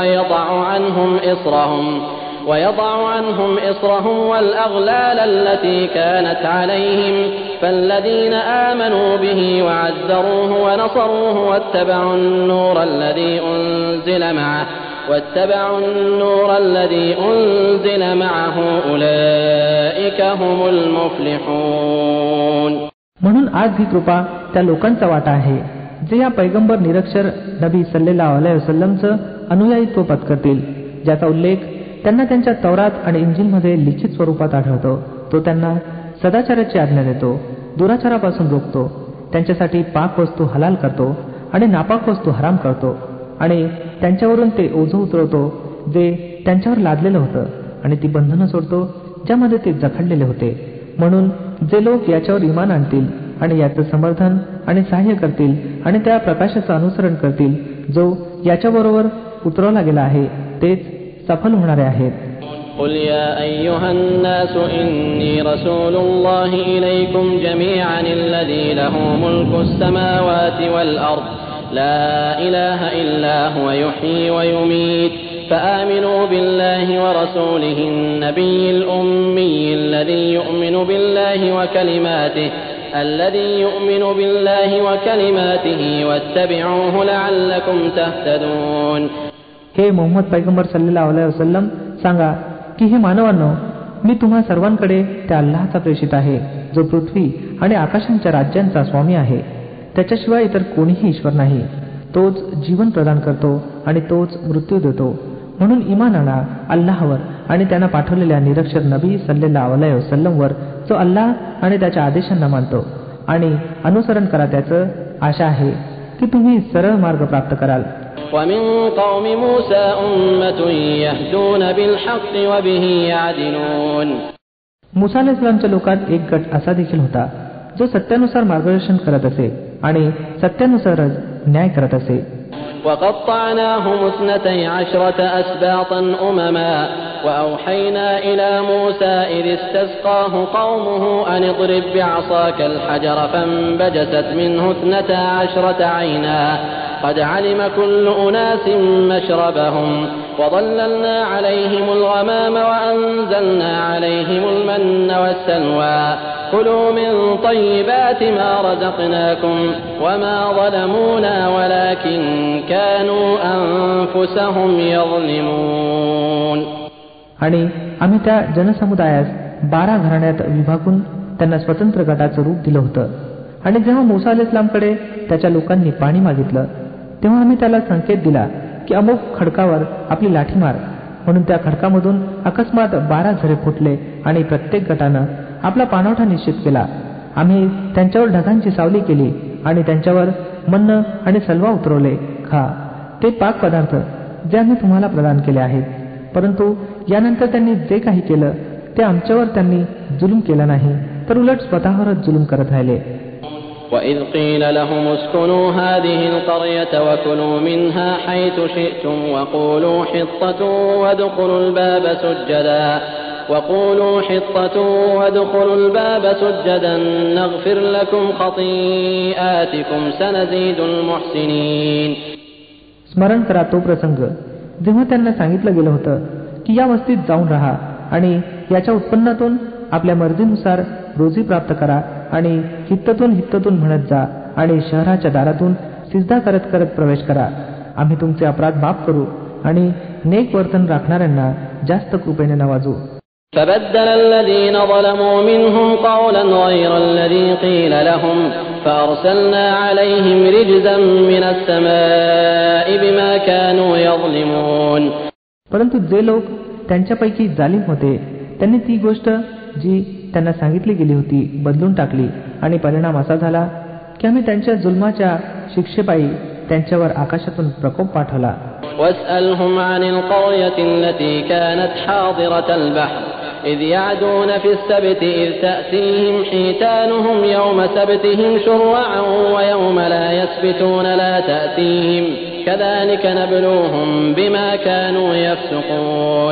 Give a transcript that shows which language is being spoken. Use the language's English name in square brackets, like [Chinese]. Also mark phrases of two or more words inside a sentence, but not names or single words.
[Arabic] ويضع عنهم إصرهم والأغلال التي كانت عليهم فالذين آمنوا به وعزروه ونصروه واتبعوا النور الذي أنزل معه أولئك هم المفلحون. [Marathi] म्हणून आज ही कृपा त्या लोकांचा वाटा आहे जे या पैगंबर निरक्षर नबी [Arabic] صلى الله عليه وسلم [Marathi] अनुयायीत्व पत्करतील, ज्याचा उल्लेख त्यांना त्यांच्या तौरात आणि इंजिलमध्ये लिखित स्वरूपात आढळतो. तो त्यांना सदाचाराची आज्ञा देतो, दुराचारापासून रोखतो, त्यांच्यासाठी पाक वस्तू हलाल करतो आणि नापाक वस्तू हराम करतो आणि त्यांच्यावरून ते ओझं उतरवतो जे त्यांच्यावर लादलेलं होतं आणि ती बंधनं सोडतो ज्यामध्ये ते जखडलेले होते. म्हणून जे लोक याच्यावर ईमान आणतील आणि याचं समर्थन आणि सहाय्य करतील आणि त्या प्रकाशाचं अनुसरण करतील जो याच्याबरोबर उतरवला गेला आहे, तेच सफल होणारे आहेत. [Arabic] قل يا أيها الناس إني رسول الله إليكم جميعا الذي له ملك السماوات والأرض لا إله إلا هو يحيي ويميت فآمنوا بالله ورسوله النبي الأمي الذي يؤمن بالله وكلماته واتبعوه لعلكم تهتدون. [Marathi] हे मोहम्मद पैगंबर [Arabic] صلى الله عليه وسلم, [Marathi] सांगा की हे मानवांनो, मी तुम्हा सर्वांकडे त्या अल्लाहचा प्रेषित आहे जो पृथ्वी आणि आकाशांच्या राज्यांचा स्वामी आहे. त्याच्याशिवाय इतर कोणीही ईश्वर नाही. तोच जीवन प्रदान करतो आणि तोच मृत्यू देतो. म्हणून ईमान आणा अल्लाहवर आणि त्यांना पाठवलेल्या निरक्षर नबी [Arabic] صلى الله عليه وسلم [Marathi] जो अल्लाह आणि त्याच्या आदेशांना मानतो, आणि अनुसरण करा त्याचं. आशा आहे की तुम्ही सरळ मार्ग प्राप्त कराल. [Arabic] ومن قوم موسى أمة يهدون بالحق وبه يعدلون. [Marathi] मूसा अलैहिस्सलामच्या लोकात एक गट असा देखील होता जो सत्यानुसार मार्गदर्शन करत असे आणि सत्यानुसारच न्याय करत असे. [Arabic] وقطعناهم 12 أسباطا أمما وأوحينا إلى موسى إذ استسقاه قومه أن اضرب بعصاك الحجر فانبجست منه 12 عينا قد علم كل أناس مشربهم وظللنا عليهم الغمام وأنزلنا عليهم المن والسلوى كلوا من طيبات ما رزقناكم وما ظلمونا ولكن كانوا أنفسهم يظلمون. [Marathi] आणि आम्ही त्या जनसमुदायास 12 घराण्यात विभागून त्यांना स्वतंत्र गटाचं रूप दिलं होतं. आणि जेव्हा मूसा अलैहिस्सलामकडे त्याच्या लोकांनी पाणी मागितलं तेव्हा आम्ही त्याला संकेत दिला की अमुक खडकावर आपली लाठी मार. म्हणून त्या खडकामधून अकस्मात 12 झरे फुटले आणि प्रत्येक गटानं आपला पाणवठा निश्चित केला. आम्ही त्यांच्यावर ढगांची सावली केली आणि त्यांच्यावर मन्न आणि सलवा उतरवले. खा, ते पाक पदार्थ जे आम्ही तुम्हाला प्रदान केले आहेत. परंतु यानंतर त्यांनी जे काही केलं ते आमच्यावर त्यांनी जुलूम केला नाही, तर उलट स्वतःवरच जुलूम करत राहिले. [Arabic] وَإِذْ قِيلَ لَهُمُ اسْكُنُوا هَٰذِهِ الْقَرْيَةَ وَكُلُوا مِنْهَا حَيْثُ شِئْتُمْ وَقُولُوا حِطَّةٌ وَادْخُلُوا الْبَابَ سُجَّدًا نَغْفِرْ لَكُمْ خَطِيئَاتِكُمْ سَنَزِيدُ الْمُحْسِنِينَ. [Marathi] स्मरण करा तो प्रसंग जेव्हा त्यांना सांगितलं गेलं होतं की या वस्तीत जाऊन राहा आणि याच्या उत्पन्नातून आपल्या मर्जीनुसार रोजी प्राप्त करा आणि हित्ततून म्हणत जा आणि शहराच्या दारातून सिजदा करत करत प्रवेश करा. आम्ही तुमचे अपराध माफ करू आणि नेक वर्तन राखणाऱ्यांना जास्त कृपेने नवाजू. [Arabic] فبدل الذين ظلموا منهم قولا غير الذي قيل لهم فأرسلنا عليهم رجزا من السماء بما كانوا يظلمون. [Marathi] परंतु जे लोक त्यांच्यापैकी जालिम होते त्यांनी ती गोष्ट जी त्यांना सांगितली गेली होती बदलून टाकली आणि परिणाम असा झाला की आम्ही त्यांच्या जुल्माच्या शिक्षेपायी त्यांच्यावर आकाशातून प्रकोप पाठवला. [Arabic] واسألهم عن القرية التي كانت حاضرة البحر إذ يعدون في السبت إذ تأتيهم حيتانهم يوم سبتهم شرعا ويوم لا يسبتون لا تأتيهم كذلك نبلوهم بما كانوا يفسقون.